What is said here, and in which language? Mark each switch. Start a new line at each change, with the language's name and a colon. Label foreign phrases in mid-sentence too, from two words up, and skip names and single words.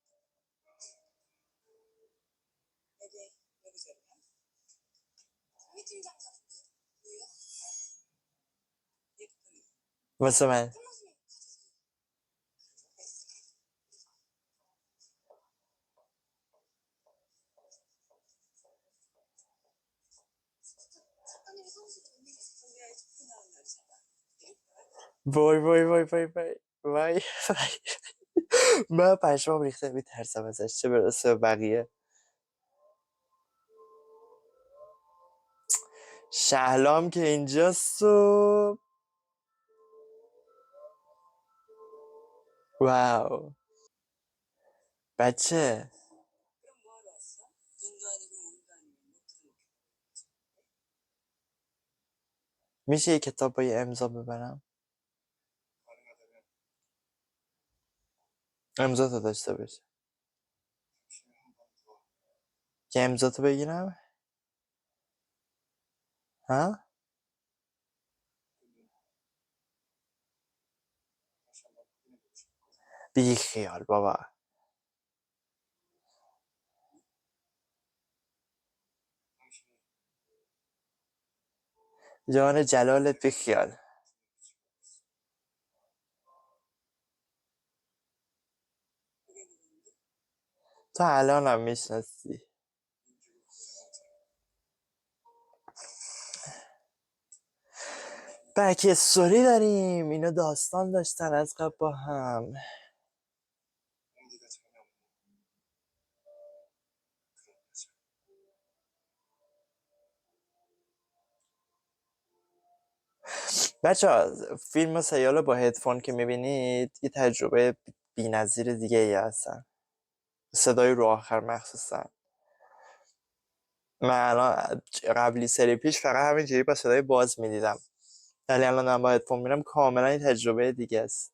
Persian: واسه من وای وای وای وای وای وای وای. من پشمام ریخته میترسم ازش، چه برسه به بقیه. شهلام که اینجاست و 와우. بچه
Korean: 그럼 뭐하러 왔어? 돈도 아니고 몸도 아니고 뭐 뜯어먹게.
Persian: میشه یه کتاب با یه امضا ببرم؟
Korean: 가능하다면
Persian: امضا تو داشته باشه.
Korean: 당신을 한번 더
Persian: که امضا تو بگیرم؟ ها؟
Korean: 다시 한번 확인해보고 싶고
Persian: بی خیال بابا.
Korean: 당신이
Persian: جان جلالت بی خیال.
Korean: 그게 누군데?
Persian: تو الانم میشناسی.
Korean: 민주를 고생한 사람.
English: back story
Persian: داریم. اینا داستان داشتن از قبل با هم.
Korean: 용기가 전혀 없는 그런 여자.
Persian: بچه ها فیلم و سریال رو با هدفون که میبینید یه تجربه بی نظیر دیگه ای هستن. صدای رو آخر مخصوصا. من الان قبلی سری پیش فقط همینجوری با صدای باز میدیدم، ولی الان دارم با هدفون میرم کاملا یه تجربه دیگه است.